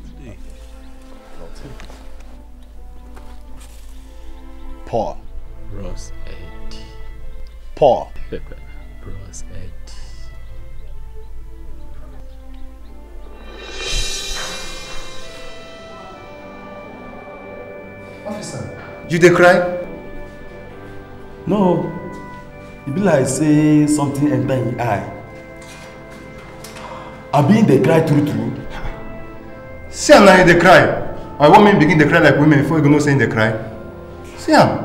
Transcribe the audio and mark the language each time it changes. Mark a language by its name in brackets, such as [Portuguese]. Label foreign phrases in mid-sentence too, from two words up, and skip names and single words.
[Nigerian Pidgin] Paul. Ross Ed. Paul. Ross Ed. Officer, you dey cry? No. E be like say something enter in eye. Abi dey cry true true. See am now you dey cry. Or want me begin dey cry like women before you go know say you dey cry? See am.